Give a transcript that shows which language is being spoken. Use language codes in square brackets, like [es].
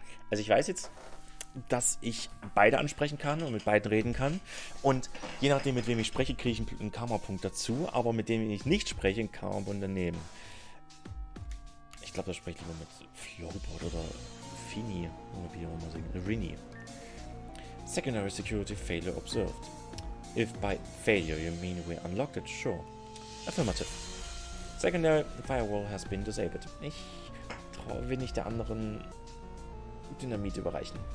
[de] Also ich weiß jetzt, dass ich beide ansprechen kann und mit beiden reden kann. Und je nachdem, mit wem ich spreche, kriege ich einen Karma-Punkt dazu. Aber mit dem ich nicht spreche, einen Karma-Punkt daneben. Ich glaube, da spreche ich lieber mit Flowbot oder Fini. Oder wie auch immer sagen. Rini. [en] Secondary security failure observed. If by failure you mean we unlocked it, sure. Affirmative. Secondary firewall has been disabled. [de] Ich will nicht der anderen Dynamit überreichen.